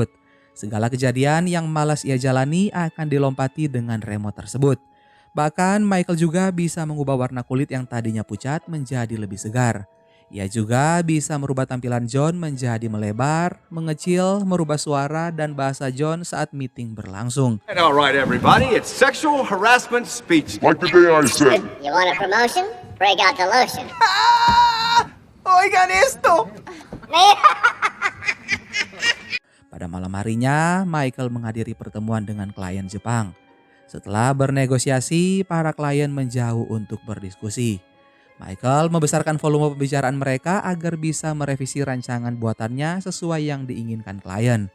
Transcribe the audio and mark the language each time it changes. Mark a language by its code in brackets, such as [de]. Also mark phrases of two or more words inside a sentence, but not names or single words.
[id] Segala kejadian yang malas ia jalani akan dilompati dengan remote tersebut. Bahkan Michael juga bisa mengubah warna kulit yang tadinya pucat menjadi lebih segar. Ia juga bisa merubah tampilan John menjadi melebar, mengecil, merubah suara dan bahasa John saat meeting berlangsung. [en] All right, everybody, it's sexual harassment speech. Like the day I said. You want a promotion? Break out the lotion. [es] Oigan esto! [id] Pada malam harinya, Michael menghadiri pertemuan dengan klien Jepang. Setelah bernegosiasi, para klien menjauh untuk berdiskusi. Michael membesarkan volume pembicaraan mereka agar bisa merevisi rancangan buatannya sesuai yang diinginkan klien.